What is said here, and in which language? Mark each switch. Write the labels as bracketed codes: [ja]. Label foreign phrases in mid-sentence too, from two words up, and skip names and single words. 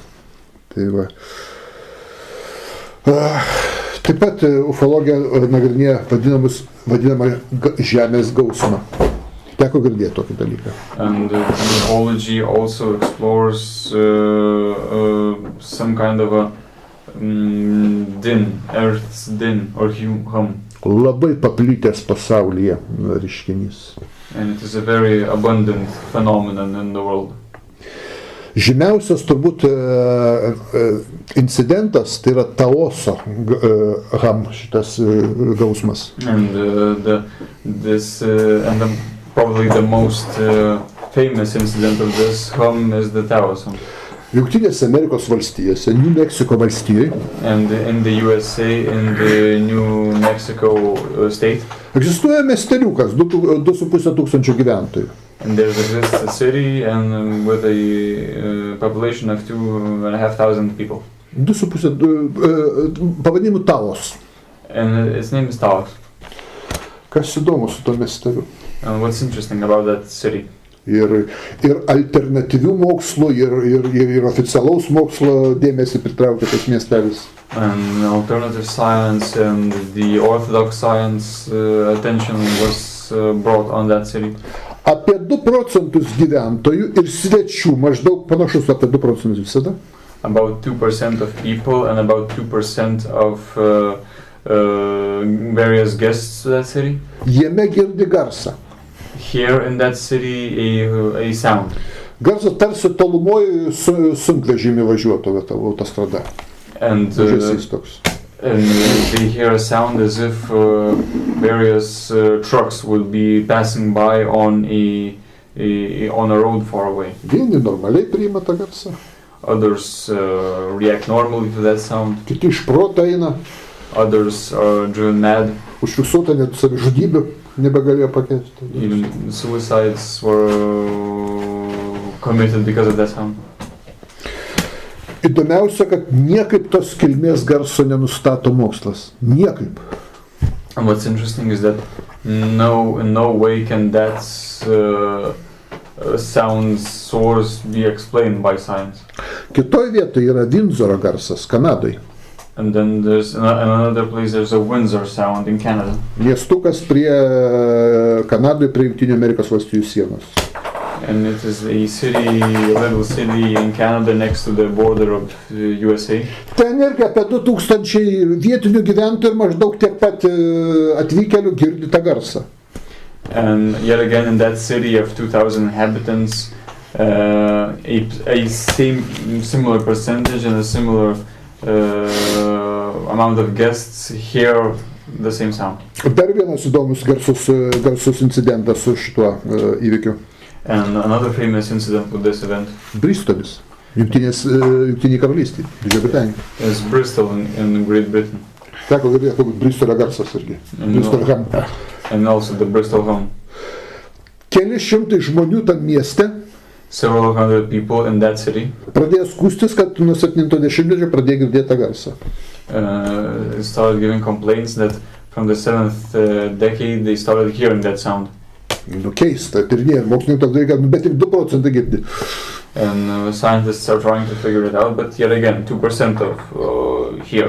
[lt] Tai va. Taip pat ufologija nagrinėja vadinamą žemės gausmą. Teko girdėti tokį dalyką. [en] And ufology also explores some kind of a din, earth's din or hum. [lt] Labai paplitęs pasaulyje reiškinys. [en] And it is a very abundant phenomenon in the world. [lt] Žymiausias turbūt incidentas tai yra Taoso ham šitas gausmas. [en] And probably the most famous incident of this hum is the Taoism. [lt] Jungtinėse Amerikos valstijose, New Mexico valstijoje. [en] And in the USA, in the New Mexico state. [lt] Egzistuoja miesteliukas, 2,5 tūkstančių gyventojų. [en] And there exists a city and with a population of 2,500 people. [lt] 2,5 pavadinimu Taos. [en] And its name is Taos. [lt] Kas įdomu su to miesteliu? [en] And what's interesting about that city? [lt] Ir alternatyvių mokslų, ir oficialaus mokslo dėmesį pritraukia tas miestelis. [en] And alternative science and the orthodox science attention was brought on that city. [lt] Apie 2% gyventojų ir svečių, maždaug panašus apie 2% visada. [en] About 2% of people and about 2% of various guests to that city. [lt] Jame girdi garsą. [en] Hear in that city a sound. [lt] Garsas tarsi tolumoje sunkvežimį važiuotų autostrada. [en] And they hear a sound as if various trucks would be passing by on a road far away. [lt] Vieni normaliai priima tą garsą. [en] Others react normally to that sound. [lt] Kiti iš proto eina. [en] Others are driven mad. [lt] Užfiksuota net savižudybių nebegalėjo pakęsti. [en] Even suicides were committed because of that sound. [lt] Įdomiausia, kad niekaip tos kilmės garso nenustato mokslas. Niekaip. [en] And what's interesting is that in no way can that sound source be explained by science. [lt] Kitoj vietoje yra Vindzoro garsas Kanadoje. [en] And then there's another place, there's a Windsor sound in Canada. [lt] Miestukas prie Kanadoje, prie Jungtinių Amerikos valstijų sienos. [en] And it is a little city in Canada next to the border of USA. [lt] Ten irgi apie 2000 vietinių gyventojų ir maždaug tiek pat atvykėlių girdi tą garsą. [en] And yet again in that city of 2,000 inhabitants, a similar percentage and a similar amount of guests hear the same sound. [lt] Dar vienas įdomus garsus incidentas su šituo įvykiu. [en] And another famous incident with this event. [lt] Bristolis, Jungtinėje karalystėje, Didžioji Britanija. [en] Is Bristol in Great Britain. [lt] Teko girdėti, kad Bristolio garsas irgi. [en] Bristol ham. And also the Bristol hum. [lt] Keli šimtai žmonių tam mieste. [en] Several hundred people in that city. [lt] Pradėjo skųstis, kad nuo 70-mečio pradėjo girdėti tą garsą. [en] Started giving complaints that from the 7th decade they started hearing that sound. [lt] Keista, tyrinėjant mokslininkai toks dalykas, bet tik 2% girdi. [en] And scientists are trying to figure it out, but yet again, 2% of here.